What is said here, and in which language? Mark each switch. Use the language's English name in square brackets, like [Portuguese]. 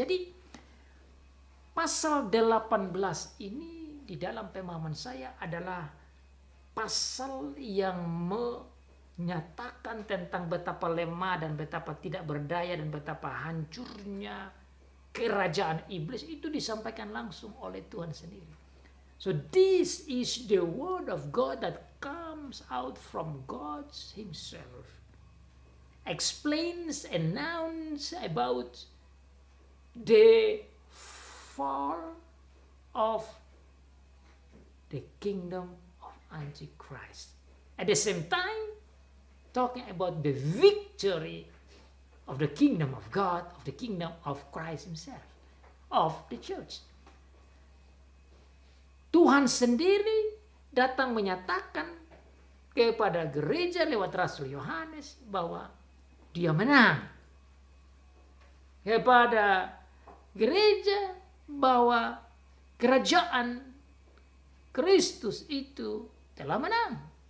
[Indonesian] Jadi pasal 18 ini di dalam pemahaman saya adalah pasal yang menyatakan tentang betapa lemah dan betapa tidak berdaya dan betapa hancurnya kerajaan iblis, itu disampaikan langsung oleh Tuhan sendiri. [English] So this is the word of God that comes out from God himself. Explains, announce about the fall of the kingdom of Antichrist. At the same time, talking about the victory of the kingdom of God, of the kingdom of Christ himself, of the church. [Indonesian] Tuhan sendiri datang menyatakan kepada gereja lewat Rasul Yohanes bahwa dia menang. Kepada gereja bahwa kerajaan Kristus itu telah menang.